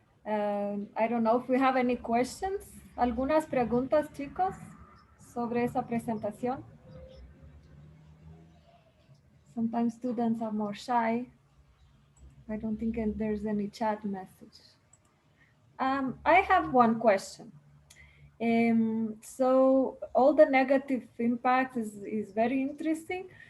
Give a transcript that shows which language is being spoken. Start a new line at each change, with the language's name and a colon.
English: I don't know if we have any questions.
Spanish: ¿Algunas preguntas, chicos, sobre esa presentación?
English: Sometimes students are more shy. I don't think there's any chat message. I have one question. So all the negative impacts is very interesting.